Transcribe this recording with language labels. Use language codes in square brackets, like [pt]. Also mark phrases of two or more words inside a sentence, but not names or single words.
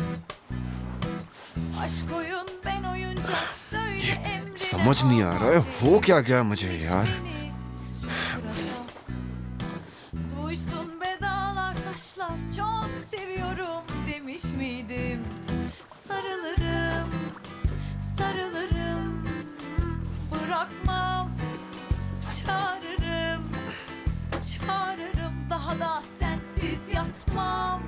[tr] Aşk oyun, ben oyuncak, söyle emrine. [hi] समझ नहीं आ रहा है हो क्या गया मुझे यार. [tr] Duysun be dağlar taşlar, çok seviyorum demiş miydim? Sarılırım, sarılırım, bırakmam. Çağırırım, çağırırım, daha da sensiz yatmam.